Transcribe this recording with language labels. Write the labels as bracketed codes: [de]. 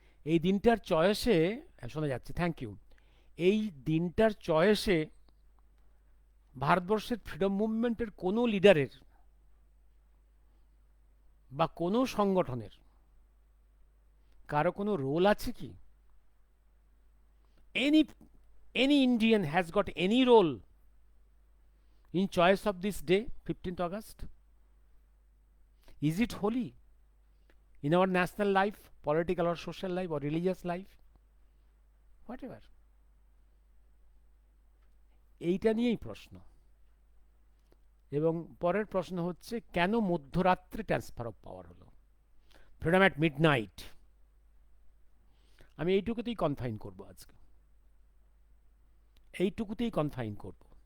[bn] এই দিনটার চয়েসে, শোনা যাচ্ছে, [en] thank you, [bn] এই দিনটার চয়েসে ভারতবর্ষের ফ্রিডম মুভমেন্টের কোনো লিডারের বা কোনো সংগঠনের কারো কোনো রোল আছে কি? [en] Any Indian has got any role in choice of this day, 15th August? Is it holy in our national life, political or social life or religious life, whatever? [bn] এইটা নিয়েই প্রশ্ন। এবং পরের প্রশ্ন হচ্ছে, কেন মধ্যরাত্রে ট্রান্সফার অফ পাওয়ার হলো, freedom at midnight? আমি এইটুকুতেই কনফাইন করব আজকে, এইটুকুতেই কনফাইন করব।